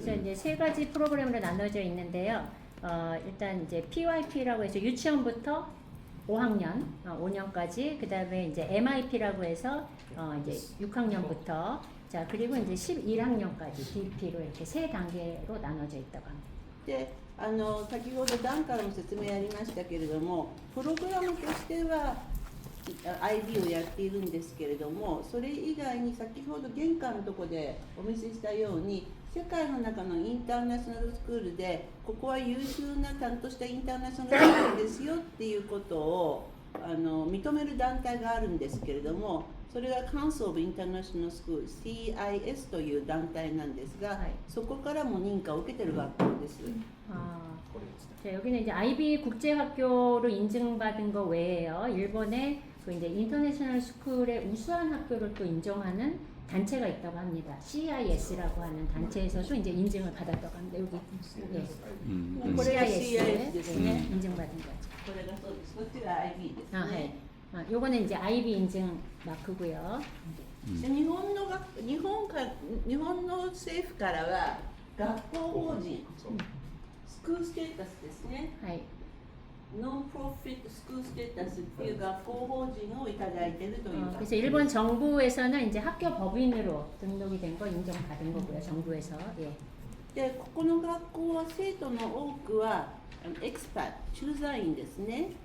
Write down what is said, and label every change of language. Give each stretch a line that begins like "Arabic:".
Korean: 그래서 이제 세 가지 프로그램으로 나눠져 있는데요. 일단 이제 PYP라고 해서 유치원부터 5학년, 5년까지, 그 다음에 이제 MIP라고 해서 이제 6학년부터, 자 그리고 이제 11학년까지 DP로 이렇게 세 단계로 나눠져 있다고 합니다.
Japanese: で先ほど段からも説明ありましたけれどもプログラムとしては IB をやっているんですけれども、それ以外に先ほど玄関のところでお見せしたように、世界の中のインターナショナルスクールでここは優秀なちゃんとしたインターナショナルスクールですよっていうことを認める団体があるんですけれども、それが Council of International Schools CIS という団体なんですが、はいそこからも認可を受けている学校です。
Korean: 아, 자, 여기는 이제 IB 국제학교로 인증받은 거 외에요. 일본의 그 이제 인터내셔널 스쿨의 우수한 학교를 또 인정하는 단체가 있다고 합니다. CIS라고 하는 단체에서도 이제 인증을 받았다고 합니다. 여기 예.
Japanese: これが CIS CISですね。
Korean: 인증받은 거죠.
Japanese: これがそうです。こっちが IB です
Korean: 아,
Japanese: ね。
Korean: 네. 아, 요거는 이제 IB 인증 마크고요.
Japanese: で日本の政府からは学校法人、スクールステータスですね。 하이. ノンプロフィットスクールステータスっていう学校法人をいただいているという
Korean: 그래서 일본 정부에서는 이제 학교 법인으로 등록이 된 거 인정받은 거고요. 정부에서. 예.
Japanese: でここの学校は生徒の多くはエクスパット駐在員ですね。